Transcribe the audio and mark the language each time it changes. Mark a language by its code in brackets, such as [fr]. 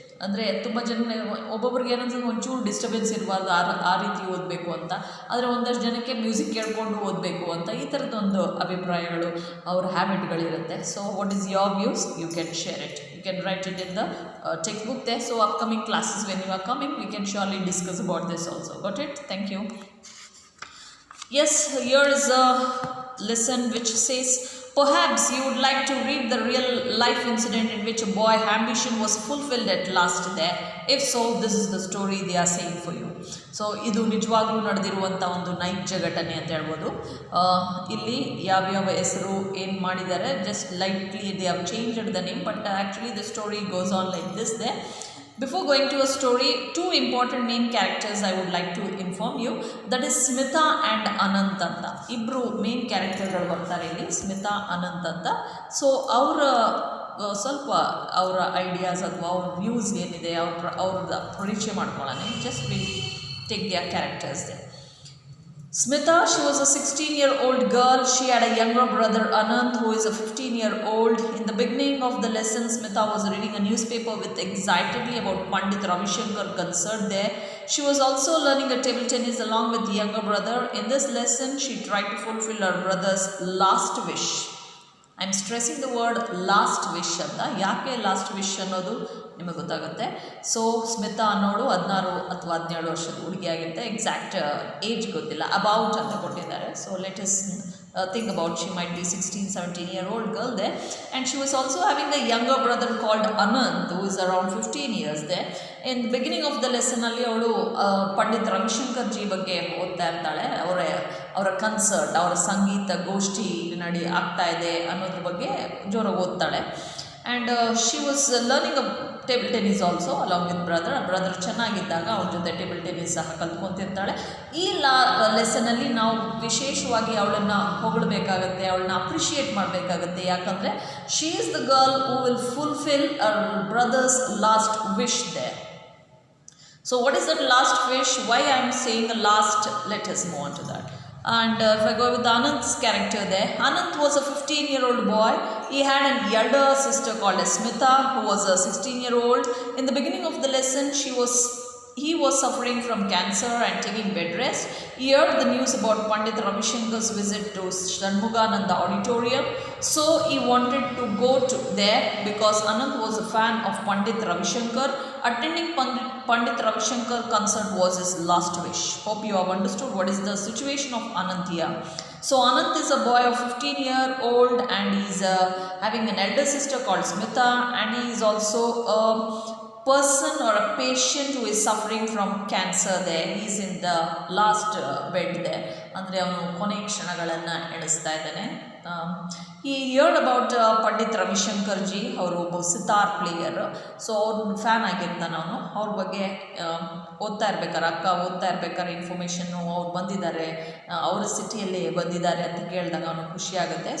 [kn] ಅಂದರೆ ತುಂಬ ಜನ ಒಬ್ಬೊಬ್ರಿಗೆ ಏನಂದ್ರೆ ಒಂಚೂರು ಡಿಸ್ಟರ್ಬೆನ್ಸ್ ಇರಬಾರ್ದು ಆ ರೀತಿ ಓದಬೇಕು ಅಂತ, ಆದರೆ ಒಂದಷ್ಟು ಜನಕ್ಕೆ ಮ್ಯೂಸಿಕ್ ಕೇಳಿಕೊಂಡು ಓದಬೇಕು ಅಂತ, ಈ ಥರದ್ದೊಂದು ಅಭಿಪ್ರಾಯಗಳು ಅವ್ರ ಹ್ಯಾಬಿಟ್ಗಳಿರುತ್ತೆ. [en] So what is your views? You can share it, you can write it in the textbook there. So upcoming classes when you are coming, we can surely discuss about this also. Got it? Thank you. Yes, here is a lesson which says, perhaps you would like to read the real life incident in which a boy's ambition was fulfilled at last there. If so, this is the story they are saying for you. [kn] So ಇದು ನಿಜವಾಗ್ಲೂ ನಡೆದಿರುವಂಥ ಒಂದು ನೈಜ ಘಟನೆ ಅಂತ ಹೇಳ್ಬೋದು. ಇಲ್ಲಿ ಯಾವ್ಯಾವ ಹೆಸರು ಏನು ಮಾಡಿದ್ದಾರೆ, [en] Just lightly they have changed the name, but actually the story goes on like this they. Before going to a story, two important main characters I would like to inform you. That is Smita and Anant anta. [kn] Ibru main characterಗಳು ಬರ್ತಾರೆ ಇಲ್ಲಿ, ಸ್ಮಿತಾ ಅನಂತ್ ಅಂತ. So ಅವರ ಸ್ವಲ್ಪ ಅವರ ideas ಅಥವಾ ಅವ್ರ views ಏನಿದೆ ಅವ್ರದ್ದು ಪರಿಚಯ ಮಾಡ್ಕೊಳ್ಳೋಣ. [en] Just will take their characters they. Smita, she was a 16-year-old girl. She had a younger brother Anant, who is a 15-year-old. In the beginning of the lesson, Smita was reading a newspaper with excitedly about Pandit Ravi Shankar concert there. She was also learning a table tennis along with the younger brother. In this lesson, she tried to fulfill her brother's last wish. I am stressing the word last wish ಅಂತ. [kn] ಯಾಕೆ last wish ಅನ್ನೋದು ನಿಮಗೆ ಗೊತ್ತಾಗುತ್ತೆ. So Smita ಅನ್ನೋಳು 16 ಅಥವಾ 17 ವರ್ಷದ ಹುಡುಗಿ ಆಗಿರುತ್ತೆ. Exact age ಗೊತ್ತಿಲ್ಲ, ಅಬೌಟ್ ಅಂತ ಕೊಟ್ಟಿದ್ದಾರೆ. [en] So let us think about, she might be 16-17-year-old girl there, and she was also having a younger brother called Anant, who is around 15 years there. In the beginning of the lesson [kn] ಅಲ್ಲಿ ಅವಳು Pandit Ravishankar G ಬಗ್ಗೆ ಓದ್ತಾ ಇರ್ತಾಳೆ. ಅವರ concert, ಅವರ ಸಂಗೀತ ಗೋಷ್ಠಿ ಆಗ್ತಾ ಇದೆ ಅನ್ನೋದ್ರ ಬಗ್ಗೆ ಜೋರಾಗಿ ಓದ್ತಾಳೆ. [en] and she was learning a table tennis also along with brother [kn] ಚೆನ್ನಾಗಿದ್ದಾಗ ಅವನ ಜೊತೆ ಟೇಬಲ್ ಟೆನ್ನಿಸ್ ಸಹ ಕಲ್ತ್ಕೊತಿರ್ತಾಳೆ. ಈ ಲೆಸನಲ್ಲಿ ನಾವು ವಿಶೇಷವಾಗಿ ಅವಳನ್ನು ಹೊಗಳಬೇಕಾಗತ್ತೆ, ಅವಳನ್ನ ಅಪ್ರಿಷಿಯೇಟ್ ಮಾಡಬೇಕಾಗತ್ತೆ. [en] ಯಾಕಂದರೆ she is the girl who will fulfil our brother's last wish there. So what is that last wish? Why I am saying a last? Let us move on to that. And if I go with Anant's character there, Anant was a 15-year-old boy. He had an elder sister called Smita, who was a 16-year-old. In the beginning of the lesson, he was suffering from cancer and taking bed rest. He heard the news about Pandit Ravi Shankar's visit to Shanmugananda Auditorium. So he wanted to go to there because Anant was a fan of Pandit Ravi Shankar. Attending Pandit Ravi Shankar concert was his last wish. Hope you have understood what is the situation of Anant here. So Anant is a boy of 15-year-old and he is having an elder sister called Smita, and he is also a person or a patient who is suffering from cancer there. He is in the last bed there. [kn] ಅಂದರೆ ಅವನು ಕೊನೆ ಕ್ಷಣಗಳನ್ನು ಎಣಿಸ್ತಾ ಇದ್ದಾನೆ. ಈ yard about Pandit Ravishankar G, ಅವರು ಒಬ್ಬ sitar player. So ಅವ್ರ fan ಆಗಿರ್ತಾನೆ ಅವನು. ಅವ್ರ ಬಗ್ಗೆ ಓದ್ತಾ ಇರ್ಬೇಕಾದ್ರೆ ಇನ್ಫಾರ್ಮೇಷನ್ನು ಅವ್ರು ಬಂದಿದ್ದಾರೆ, ಅವರ ಸಿಟಿಯಲ್ಲಿ ಬಂದಿದ್ದಾರೆ ಅಂತ ಕೇಳಿದಾಗ ಅವನು ಖುಷಿಯಾಗುತ್ತೆ.